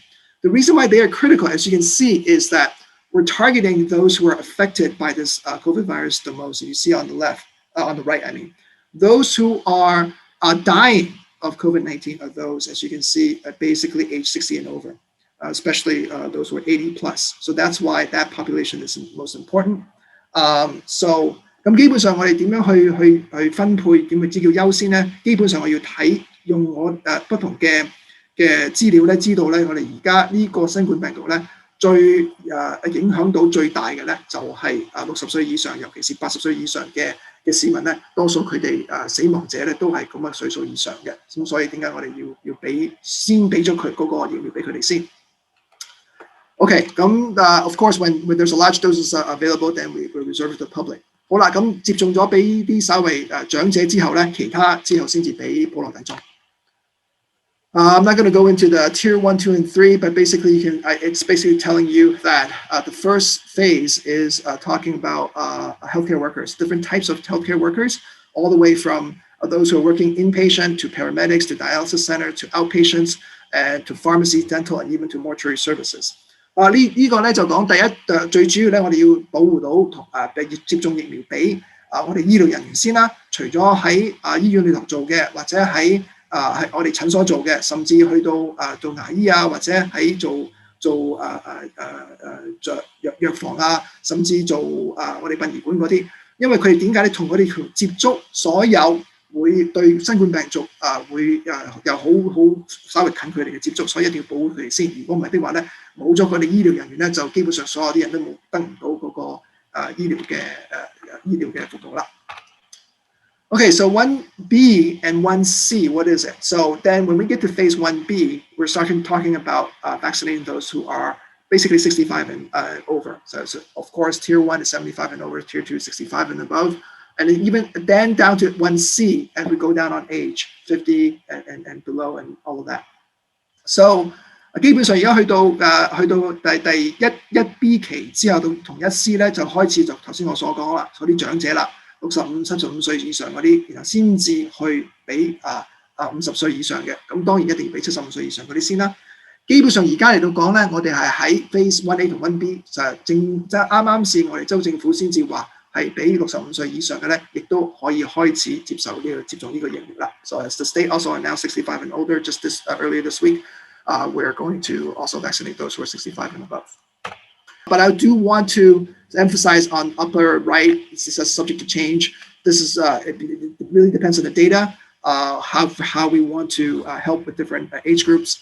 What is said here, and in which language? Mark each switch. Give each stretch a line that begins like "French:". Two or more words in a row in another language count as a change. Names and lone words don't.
English: The reason why they are critical, as you can see, is that we're targeting those who are affected by this COVID virus the most. You see on the left, on the right, I mean. Those who are dying of COVID-19 are those, as you can see, basically age 60 and over. especially those who are 80+. So that's why that population is most important.
Cantonese: So 咁基本上我哋點樣去分配點為之叫優先咧？基本上我要用我不同嘅資料咧，知道咧我哋而家呢個新冠病毒咧最影響到最大嘅咧就係60歲以上，尤其是80歲以上嘅市民咧，多數佢哋死亡者咧都係咁嘅歲數以上嘅。咁所以點解我哋要先俾咗佢嗰個疫苗俾佢哋先？
English: Okay, of course, when there's a large doses available, then we reserve it to the public.
Cantonese: 好啦，咁接種咗俾啲稍微長者之後咧，其他之後先至俾普羅大眾。
English: I'm not going to go into the tier 1, 2, and 3, but basically it's basically telling you that the first phase is talking about healthcare workers, different types of healthcare workers, all the way from those who are working inpatient to paramedics to dialysis center to outpatients and to pharmacy, dental, and even to mortuary services.
Cantonese: 呢個咧就講第一最主要咧，我哋要保護到接種疫苗俾我哋醫療人員先啦。除咗喺醫院裏頭做嘅，或者喺我哋診所做嘅，甚至去到做牙醫啊，或者喺做藥房啊，甚至做我哋殯儀館嗰啲，因為佢哋點解咧同我哋接觸所有會對新冠病毒會又好稍微近佢哋嘅接觸，所以一定要保護佢哋先。如果唔係的話咧，冇咗佢哋醫療人員咧，就基本上所有啲人都得唔到嗰個醫療嘅服務啦。
English: Okay, so 1B and 1C, what is it? So then when we get to phase 1B, we're talking about vaccinating those who are basically 65 and over. So of course, tier 1 is 75 and over, tier 2 is 65 and above. And even then down to 1C, and we go down on age, 50 and below and all of that.
Cantonese: So 基本上而家去到第一 B 期之後到同一 C 咧，就開始就頭先我所講啦，嗰啲長者啦，65、75歲以上嗰啲，然後先至去俾50歲以上嘅，咁當然一定要俾75歲以上嗰啲先啦。基本上而家嚟到講咧，我哋係喺 phase 1A 同 1B 就即係啱先我哋州政府先至話係俾65歲以上嘅咧，亦都可以開始接種呢個疫苗啦。
English: So as the state also announced 65 and older just earlier this week. We're going to also vaccinate those who are 65 and above. But I do want to emphasize on upper right, this is subject to change. This is, it really depends on the data, how we want to help with different age groups.